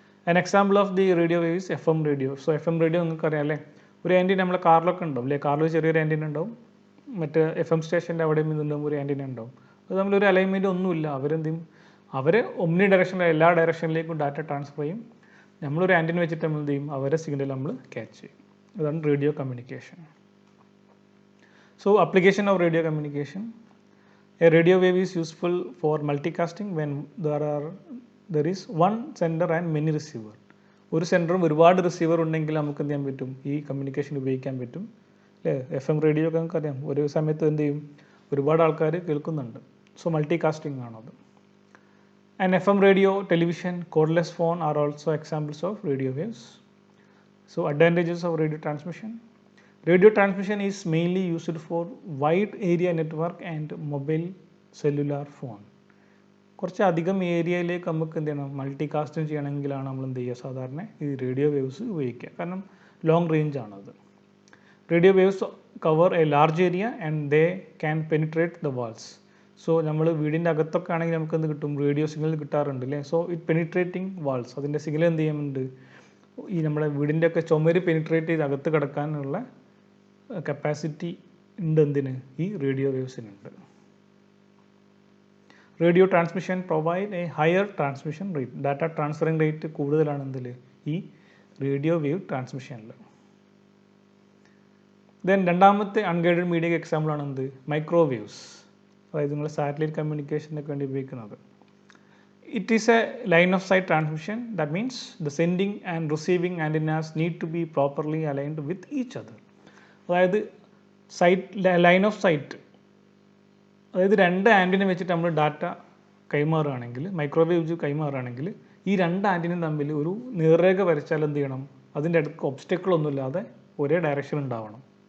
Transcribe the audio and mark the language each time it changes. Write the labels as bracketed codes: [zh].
[en] An example of the radio wave is FM radio. [ml] So FM radio നിങ്ങൾക്ക് അറിയാം അല്ലേ, ഒരു ആൻറ്റിന നമ്മളെ കാറിലൊക്കെ ഉണ്ടാവും അല്ലേ, കാറിൽ ചെറിയൊരു ആൻറ്റിന ഉണ്ടാവും, മറ്റേ FM സ്റ്റേഷൻ്റെ അവിടെയും ഇതുണ്ടാവും ഒരു ആൻറ്റിന ഉണ്ടാവും. അത് നമ്മളൊരു അലൈൻമെൻറ്റ് ഒന്നുമില്ല, അവരെന്ത് ചെയ്യും? അവർ ഒമ്നി ഡയറക്ഷനിൽ എല്ലാ ഡയറക്ഷനിലേക്കും ഡാറ്റ ട്രാൻസ്ഫർ ചെയ്യും. നമ്മളൊരു ആൻറ്റിന വെച്ചിട്ട് നമ്മൾ എന്ത് ചെയ്യും? അവരെ സിഗ്നൽ നമ്മൾ ക്യാച്ച് ചെയ്യും. അതാണ് radio communication. [en] So application of radio communication. A radio wave is useful for multicasting when there is one sender and many receiver. [ml] ഒരു സെൻറ്ററും ഒരുപാട് റിസീവർ ഉണ്ടെങ്കിൽ നമുക്ക് എന്ത് ചെയ്യാൻ പറ്റും? ഈ കമ്മ്യൂണിക്കേഷൻ ഉപയോഗിക്കാൻ പറ്റും അല്ലേ. FM റേഡിയോ ഒക്കെ നമുക്കറിയാം, ഒരു സമയത്ത് എന്ത് ചെയ്യും? ഒരുപാട് ആൾക്കാർ കേൾക്കുന്നുണ്ട്. [en] So multicasting ആണത്. And FM radio, television, cordless phone are also examples of radio waves. So advantages of radio transmission. Radio transmission is mainly used for wide area network and mobile cellular phone. [ml] കുറച്ച് അധികം ഏരിയയിലേക്ക് നമുക്ക് എന്ത് ചെയ്യണം? Multi casting ചെയ്യണമെങ്കിലാണ് നമ്മൾ എന്ത് ചെയ്യുക? സാധാരണ ഈ റേഡിയോ വേവ്സ് ഉപയോഗിക്കുക. കാരണം ലോങ് റേഞ്ച് ആണത്. [en] Radio waves cover a large area and they can penetrate the walls. [ml] So നമ്മൾ വീടിൻ്റെ അകത്തൊക്കെ ആണെങ്കിൽ നമുക്ക് എന്ത് കിട്ടും? റേഡിയോ സിഗ്നൽ കിട്ടാറുണ്ട് അല്ലേ. [en] so it penetrating walls, [ml] അതിൻ്റെ സിഗ്നൽ എന്ത് ചെയ്യുന്നുണ്ട്? ഈ നമ്മുടെ വീടിൻ്റെ ഒക്കെ ചുമര് പെനിട്രേറ്റ് ചെയ്ത് അകത്ത് കിടക്കാനുള്ള കപ്പാസിറ്റി ഉണ്ട് എന്തിന്? ഈ radio വേവ്സിനുണ്ട്. [en] Radio transmission provide a higher transmission rate. [ml] Data transferring rate കൂടുതലാണ് എന്തിൽ? ഈ റേഡിയോ വേവ് ട്രാൻസ്മിഷനിൽ. ദെൻ രണ്ടാമത്തെ അൺഗൈഡഡ് മീഡിയക്ക് എക്സാമ്പിളാണ് എന്ത്? മൈക്രോവേവ്സ്. അതായത് നിങ്ങൾ സാറ്റലൈറ്റ് കമ്മ്യൂണിക്കേഷനൊക്കെ വേണ്ടി ഉപയോഗിക്കുന്നത്. [en] It is a line of sight transmission. That means the sending and receiving antennas need to be properly aligned with each other. [ml] അതായത് ലൈൻ ഓഫ് സൈറ്റ്, അതായത് രണ്ട് ആൻറ്റിന വെച്ചിട്ട് നമ്മൾ ഡാറ്റ കൈമാറുകയാണെങ്കിൽ, മൈക്രോവേവ് കൈമാറുകയാണെങ്കിൽ ഈ രണ്ട് ആൻറ്റിനും തമ്മിൽ ഒരു നേർരേഖ വരച്ചാൽ എന്ത് ചെയ്യണം, അതിൻ്റെ അടുത്ത് ഒബ്സ്റ്റക്കിളൊന്നും ഇല്ലാതെ ഒരേ ഡയറക്ഷൻ ഉണ്ടാവണം.